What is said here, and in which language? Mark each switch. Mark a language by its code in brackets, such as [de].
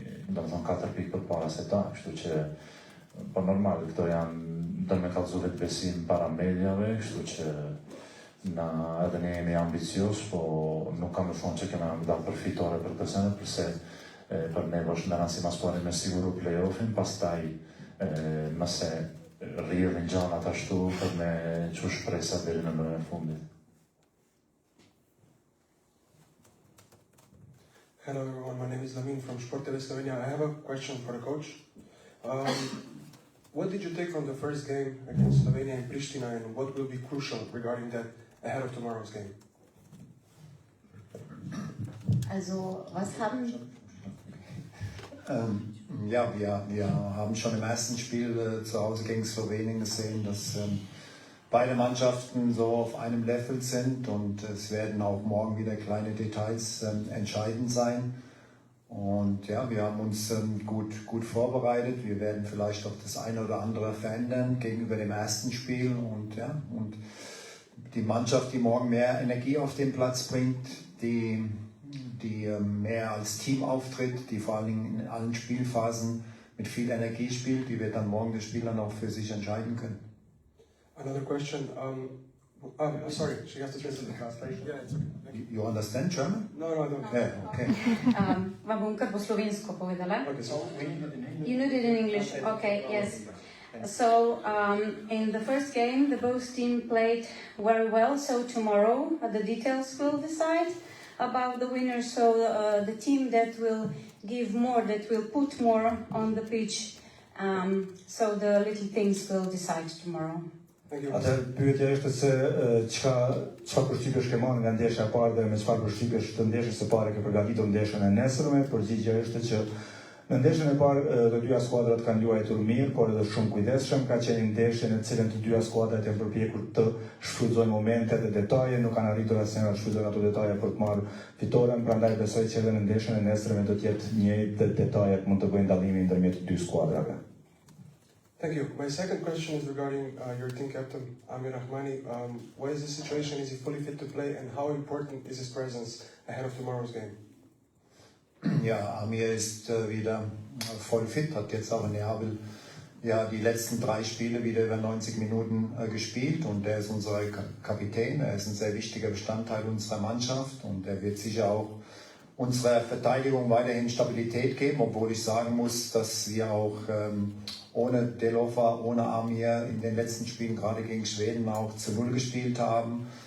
[sq] do të thonë 4 pikë përpara se ta, kështu që po normal këto janë do me kallëzu vetbesim para mediave, kështu që edhe ne jemi ambicios, po nuk kam të thonë që kena dalë për fitore për këtë sene, përse për ne është në rëndësi mas pari me siguru play-offin, pastaj nëse rrjedhin gjanat ashtu për me që shpresa deri në mërën e fundit. [en] Hello everyone, my name is Lamin from Sport TV Slovenia. I have a question for the coach. What did you take from the first game against Slovenia and Pristina, and what will be crucial regarding that ahead of tomorrow's game? [de] Also, was haben... Ja, wir haben schon im ersten Spiel zu Hause gegen Slowenien gesehen, dass beide Mannschaften so auf einem Level sind, und es werden auch morgen wieder kleine Details entscheidend sein. Und ja, wir haben uns gut vorbereitet. Wir werden vielleicht auch das eine oder andere verändern gegenüber dem ersten Spiel. Und die Mannschaft, die morgen mehr Energie auf den Platz bringt, die mehr als Team auftritt, die vor allen Dingen in allen Spielphasen mit viel Energie spielt, die wird dann morgen das Spiel dann auch für sich entscheiden können. [en] Another question. Sorry, she has to translate the translation. Yeah, it's okay. You understand German? No, I don't. Yeah, okay. [sl] Vam bom kar po slovensko povedala. [en] Okay, so You need it in English. Okay, yes. So, in the first game, the both team played very well. So tomorrow, the details will decide about the winner. So the team that will give more, that will put more on the pitch. So the little things will decide tomorrow. [sq] Atë pyetja është se çfarë përshtypjesh ke marrë nga ndeshja e parë dhe me çfarë përshtypjesh të ndeshjes së parë ke përgatitur ndeshjen e nesërme. Përgjigjja është që në ndeshjen e parë të dyja skuadrat kanë luajtur mirë, por edhe shumë kujdesshëm. Ka qenë ndeshje në të cilën të dyja skuadrat janë përpjekur të shfrytëzojnë momentet dhe detaje, nuk kanë arritur asnjëherë të shfrytëzojnë ato detaje për të marrë fitoren. Prandaj besoj që edhe në ndeshjen e nesërme do të jetë një detajet mund të bëjnë dallimin ndërmjet dy skuadrave. [en] Thank you. My second question is regarding your team captain, Amir Rahmani. What is the situation? Is he fully fit to play? And how important is his presence ahead of tomorrow's game? [de] Ja, Amir ist wieder voll fit, hat jetzt auch in Neapel die letzten 3 Spiele wieder über 90 Minuten gespielt und er ist unser Kapitän, er ist ein sehr wichtiger Bestandteil unserer Mannschaft und er wird sicher auch unserer Verteidigung weiterhin Stabilität geben, obwohl ich sagen muss, dass wir auch ohne Delova, ohne Amir in den letzten Spielen, gerade gegen Schweden, auch zu 0 gespielt haben.